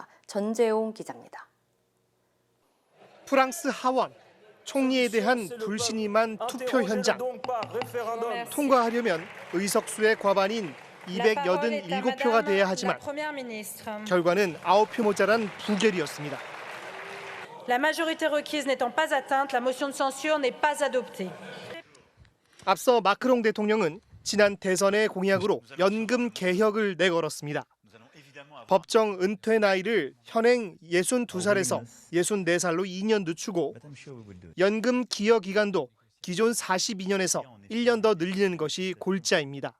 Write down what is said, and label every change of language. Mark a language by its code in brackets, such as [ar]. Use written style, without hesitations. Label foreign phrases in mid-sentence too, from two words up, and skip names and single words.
[ko] 전재용 기자입니다. 프랑스 하원, 총리에 대한 불신임안 투표 현장. 통과하려면 의석수의 과반인 287표가 돼야 하지만 결과는 9표 모자란 부결이었습니다. [fr] La majorité requise n'étant pas atteinte, la motion de censure n'est pas adoptée. [ko] 앞서 마크롱 대통령은 지난 대선의 공약으로 연금 개혁을 내걸었습니다. 법정 은퇴 나이를 현행 62살에서 64살로 2년 늦추고 연금 기여 기간도 기존 42년에서 1년 더 늘리는 것이 골자입니다.